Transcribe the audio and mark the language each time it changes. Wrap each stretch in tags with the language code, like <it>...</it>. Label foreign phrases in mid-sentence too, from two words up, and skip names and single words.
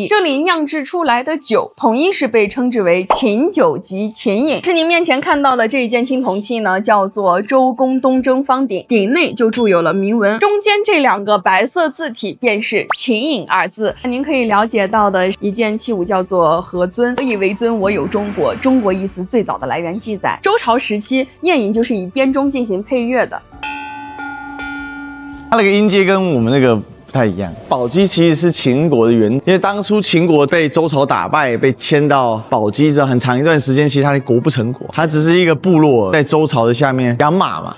<zh>这里酿制出来的酒，统一是被称之為秦酒及秦飲。是您面前看到的這一件青銅器呢，叫做周公東征方鼎，鼎內就鑄有了銘文，中間這2個白色字體便是秦飲2字。您可以了解到的一件器物叫做何尊，何以為尊？我有中國。中國一詞最早的來源記載，周朝時期宴飲就是以編鐘進行配樂的。它那個音階跟我們那個不太一樣。寶雞其實是秦國的原，因為當初秦國被周朝打敗，被遷到寶雞之後，很長一段時間，其實它的國不成國，它只是一個部落，在周朝的下面養馬嘛。</zh>